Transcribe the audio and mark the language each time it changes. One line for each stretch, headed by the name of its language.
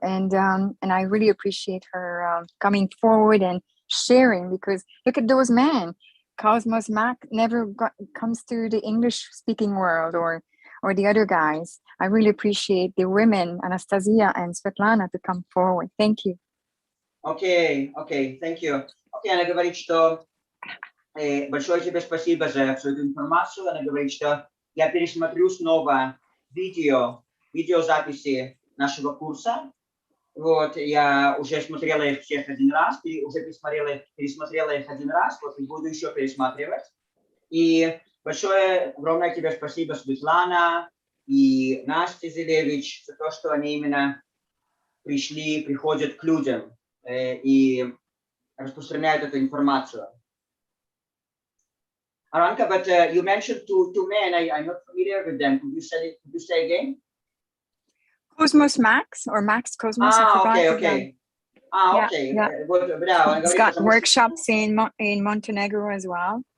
English: And I really appreciate her coming forward and sharing, because look at those men. Cosmos Mac never comes to the English-speaking world, or the other guys. I really appreciate the women, Anastasia and Svetlana, to come forward. Thank you. Окей, thank you.
Russian: Окей, она говорит, что большое тебе спасибо за всю эту информацию. Она говорит, что я пересмотрю снова видеозаписи нашего курса. Вот, я уже смотрела их всех один раз, уже пересмотрела их один раз, вот, и буду еще пересматривать. И большое, огромное тебе спасибо, Светлана и Настя Зелевич, за то, что они именно приходят к людям и распространяют эту информацию.
English: Aranka, but you mentioned two men. I'm not familiar with them. Could you say again? Cosmos Max or Max Cosmos. Okay. Okay. Yeah. He's got workshops in Montenegro as well.